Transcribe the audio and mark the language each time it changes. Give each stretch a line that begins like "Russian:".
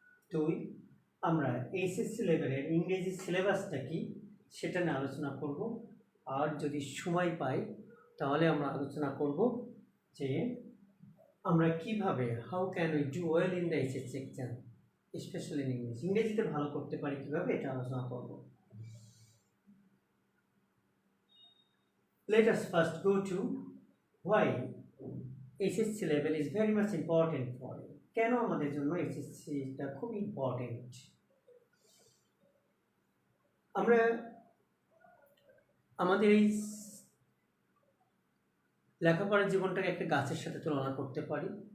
Bangla: 2, আমরা এইচএসসি লেভেলের ইংরেজি সিলেবাসটা কি সেটা নিয়ে আলোচনা করব। আর যদি সময় পাই তাহলে আমরা আলোচনা করব যে আমরা কিভাবে
English: how can we do well in the HSC exam, specially in English,
Bangla: ইংরেজিতে ভালো করতে পারি কিভাবে এটা আলোচনা করব।
English: Let us first go to why SSC level is very much important for you.
Bangla: কেন আমাদের জন্য এইচএসসিটা খুব ইম্পর্টেন্ট। আমরা আমাদের এই লেখাপড়ার জীবনটাকে একটা গাছের সাথে তুলনা করতে পারি।